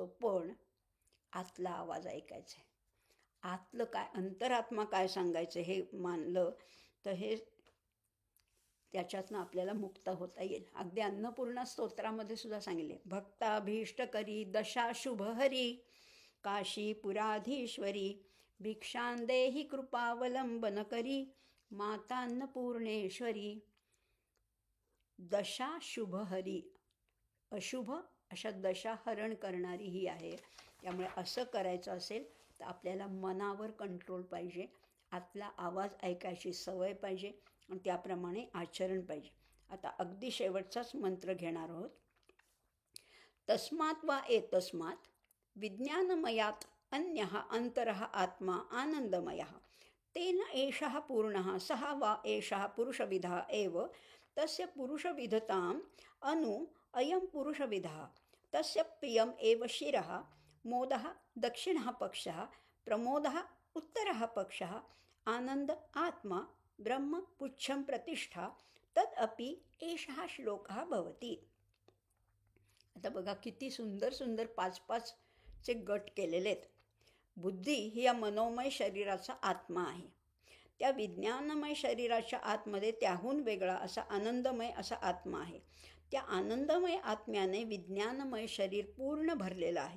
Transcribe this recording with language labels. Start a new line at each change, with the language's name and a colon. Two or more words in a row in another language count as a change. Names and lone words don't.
Marathi: पण आतला आवाज ऐकायचा आहे. आतलं काय, अंतरात्मा काय सांगायचं हे मानलं तर हे त्याच्यातनं आपल्याला मुक्त होता येईल. अगदी अन्नपूर्णा स्तोत्रामध्ये सुद्धा सांगितले,
Sanskrit: भक्ताभीष्ट करी दशा शुभ हरी, काशीपुराधीश्वरी भिक्षां देहि कृपावलंबन करी, माता अन्नपूर्णेश्वरी. दशा शुभ हरी,
Marathi: अशुभ अशा दशा हरण करणारी ही आहे. त्यामुळे असं करायचं असेल तर आपल्याला मनावर कंट्रोल पाहिजे, आतला आवाज ऐकायची सवय पाहिजे आणि त्याप्रमाणे आचरण पाहिजे. आता अगदी शेवटचाच मंत्र घेणार आहोत.
Sanskrit: तस्मात् वा एतस्मात् विज्ञानमयात् अन्यः अंतरः आत्मा आनंदमयः तेन एषः पूर्णः सः वा एषः पुरुषविदः एव तस्य पुरुषविधताम् अनु अयं पुरुषविदः तस्य प्रियम् एव शिरः मोदः दक्षिणः पक्षः प्रमोदः उत्तरः पक्षः आनंद आत्मा ब्रह्म पुच्छं प्रतिष्ठा तदपि एषः श्लोकः भवति.
Marathi: आता बघा किती सुंदर सुंदर 5-5चे गट केलेले आहेत. बुद्धी ही या मनोमय शरीराचा आत्मा आहे. त्या विज्ञानमय शरीराच्या आतमध्ये त्याहून वेगळा असा आनंदमय असा आत्मा आहे. त्या आनंदमय आत्म्याने विज्ञानमय शरीर पूर्ण भरलेलं आहे.